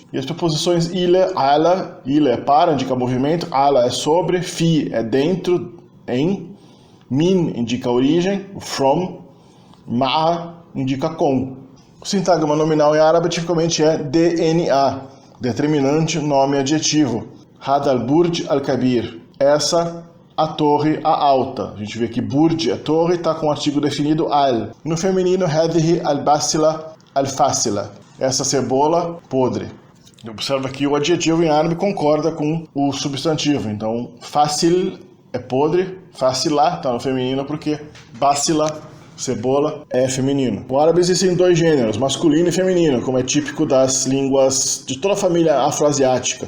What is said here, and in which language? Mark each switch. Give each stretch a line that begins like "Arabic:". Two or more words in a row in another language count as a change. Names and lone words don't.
Portuguese: E as preposições ile, ala, ile é para, indica movimento, ala é sobre, fi é dentro, em, min indica origem, from, ma'a indica com. O sintagma nominal em árabe tipicamente é DNA, determinante, nome adjetivo.
Arabic: هذا البرج الكبير,
Portuguese: essa a torre, a alta. A gente vê que Burj é torre, está com o artigo definido al. No feminino,
Arabic: هذه البصلة الفاسلة,
Portuguese: essa cebola podre. Observa que o adjetivo em árabe concorda com o substantivo. Então, fácil é podre, facilá está no feminino porque basila, cebola, é feminino. No árabe existem dois gêneros, masculino e feminino, como é típico das línguas de toda a família afroasiática.